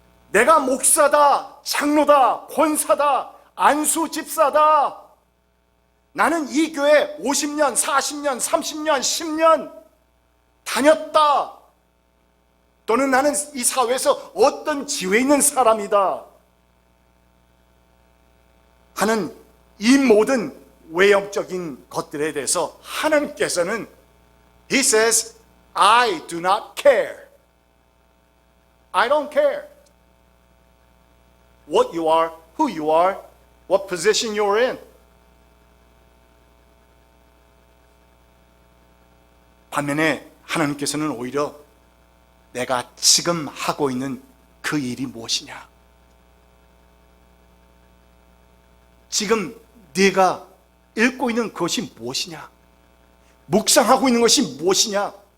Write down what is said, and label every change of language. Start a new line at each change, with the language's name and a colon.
Korean: 내가 목사다, 장로다, 권사다, 안수 집사다, 나는 이 교회 50년, 40년, 30년, 10년 다녔다, 또는 나는 이 사회에서 어떤 지위에 있는 사람이다 하는 이 모든 외형적인 것들에 대해서 하나님께서는
English: He says, I do not care. I don't care what you are, who you are, what position you're in.
Korean: 반면에 하나님께서는 오히려 내가 지금 하고 있는 그 일이 무엇이냐, 지금 네가 읽고 있는 것이 무엇이냐, 묵상하고 있는 것이 무엇이냐,